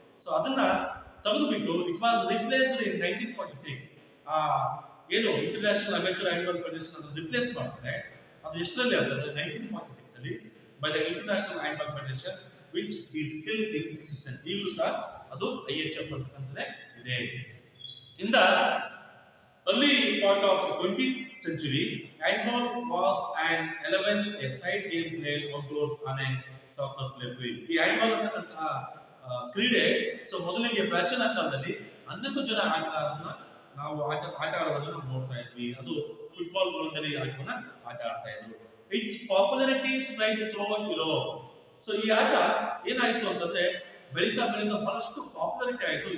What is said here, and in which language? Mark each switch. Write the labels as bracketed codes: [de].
[en] so [kn] ಅದನ್ನ ತೆಗೆದುಬಿಟ್ಟು [en] It was replaced in 1946. [kn] ಏನು ಇಂಟರ್ನ್ಯಾಷನಲ್ ಅಮೇಚೂರ್ ಹ್ಯಾಂಡ್ಬಾಲ್ ಫೆಡರೇಷನ್ ಅನ್ನು ರಿಪ್ಲೇಸ್ ಮಾಡ್ತಾರೆ. ಅದು ಎಷ್ಟರಲ್ಲಿ ಅಂತಂದ್ರೆ 1946 ಅಲ್ಲಿ [en] By the international handball federation which is still in existence. [kn] ಈಗಲೂ ಸಹ ಅದು IHF ಅಂತಕ್ಕಂಥದ್ದೇ ಇದೆ. [en] In the early part of 20th century, handball was an 11-a-side game played outdoors on a soccer play field. [kn] ಈ handball ಅಂತಕ್ಕಂತಹ ಕ್ರೀಡೆ so ಮೊದಲಿಗೆ ಪ್ರಾಚೀನ ಕಾಲದಲ್ಲಿ 11 ಜನ ಆಟಗಾರರನ್ನ ನಾವು ಆಟ ಆಡೋದನ್ನ ನಾವು ನೋಡ್ತಾ ಇದ್ವಿ. ಅದು ಫುಟ್ಬಾಲ್ ಗ್ರೌಂಡಲ್ಲಿ ಆಟವನ್ನ ಆಟ ಆಡ್ತಾ ಇದ್ರು. [en] Its popularity spread throughout Europe. [kn] So ಈ ಆಟ ಏನಾಯ್ತು ಅಂತಂದ್ರೆ ಬೆಳೀತಾ ಬಹಳಷ್ಟು ಪಾಪ್ಯುಲಾರಿಟಿ ಆಯಿತು.